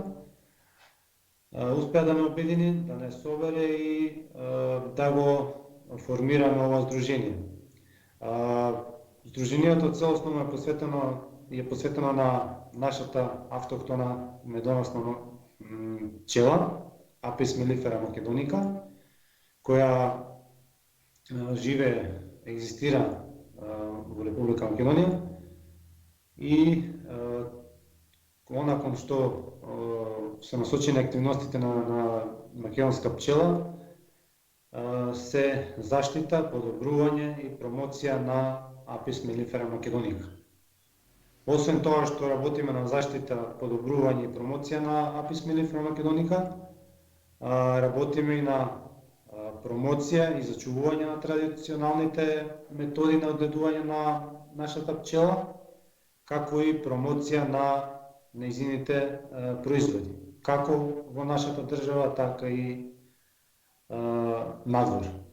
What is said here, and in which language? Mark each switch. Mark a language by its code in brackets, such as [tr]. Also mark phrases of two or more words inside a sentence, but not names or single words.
[mk] Успеа да не обедини, да не собере и да го формираме ова здружение. Здруженијето целосно е посветено на нашата автохтона медоносна пчела, Apis mellifera macedonica, која екзистира во Република Македонија и након што се насочени активностите на македонска пчела, се заштита, подобрување и промоција на Apis mellifera macedonica. Освен тоа што работиме на заштита, подобрување и промоција на Apis mellifera macedonica, работиме и на промоција и зачувување на традиционалните методи на одгледување на нашата пчела, како и промоција на нејзините производи, како во нашата држава, така и надвор.